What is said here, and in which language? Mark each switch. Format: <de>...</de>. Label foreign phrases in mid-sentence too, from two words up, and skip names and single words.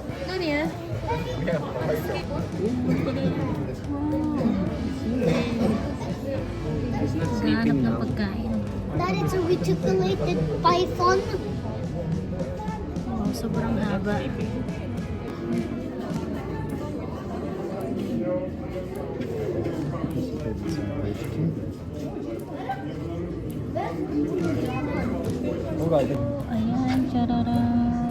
<zh>那年你看，好大一条。</zh> <tl>Naghahanap ng pagkain.</tl> <en>That is a reticulated python.</en> <tl>Oh, sobrang haba. Ayan, chararan.</tl>